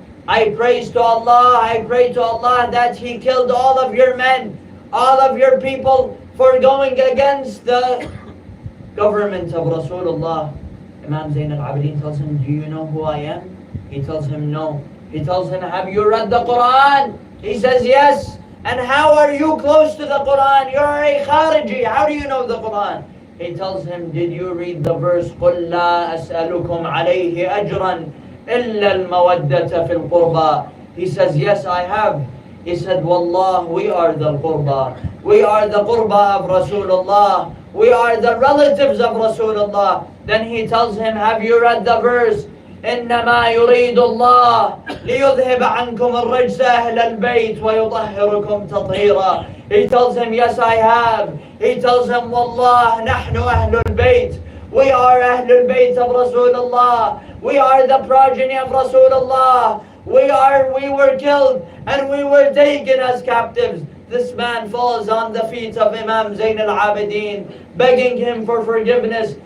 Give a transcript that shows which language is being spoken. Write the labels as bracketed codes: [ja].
[en] I praise to Allah, I pray to Allah that He killed all of your men, all of your people for going against the government of Rasulullah. Imam Zayn al-Abidin tells him, do you know who I am? He tells him, no. He tells him, have you read the Quran? He says, yes. And how are you close to the Quran? You're a Khariji. How do you know the Quran? He tells him, did you read the verse, [ar] قُلْ لَا أَسْأَلُكُمْ عَلَيْهِ أَجْرًا إِلَّا الْمَوَدَّةَ فِي الْقُرْبَى. [en] He says, yes, I have. He said, Wallah, we are the Qurba. We are the Qurba of Rasulullah. We are the relatives of Rasulullah. Then he tells him, have you read the verse? [ar] إنما يريد الله ليذهب عنكم الرجس أهل البيت ويطهركم تطهيرا. [en] He tells him, yes, I have. He tells him, Wallah, [ar] نحن أهل البيت. [en] We are أهل البيت of Rasulullah. We are the progeny of Rasulullah. We were killed and we were taken as captives. This man falls on the feet of Imam Zayn al-Abidin, begging him for forgiveness.